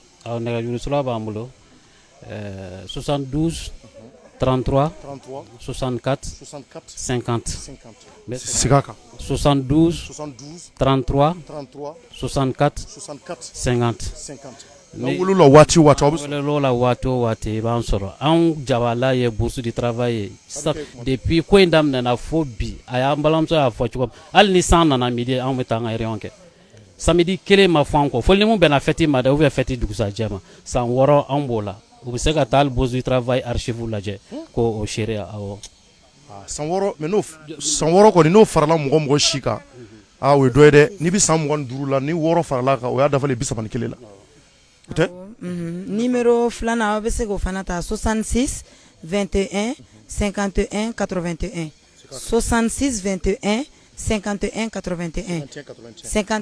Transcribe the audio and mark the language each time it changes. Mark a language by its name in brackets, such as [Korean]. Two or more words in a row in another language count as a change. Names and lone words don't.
[Bambara] Awɔ nɛgɛjuru sira b'an bolo 72 33 64 50 siga kan 72 33 64 50 wolola waati waati wolola waati o waati I b'an sɔrɔ anw jabala ye [French] bourse du travail [Bambara] ye depuis ko in daminɛna fo bi a y'an balimamuso y'a fɔ cogo hali ni san nana midi anw bɛ taa an ka réunion kɛ samedi kelen ma fɔ an kɔ fo ni mun bɛnna fête ma dɛ [French] ou bien fête [Bambara] dugusajɛ ma san 6 anw b'o la u bɛ se ka taa hali [French] bourse du travail archive [Bambara] lajɛ ko o seere awɔ san 6 mais n'o san 6 kɔni n'o farala mɔgɔ si kan o ye dɔ ye dɛ n'i bɛ san 25 la ni 6 farala kan o y'a dafalen 31 la o tɛ numéro filanan aw bɛ se k'o fana ta 66 21 51 81 66 21 51 81 50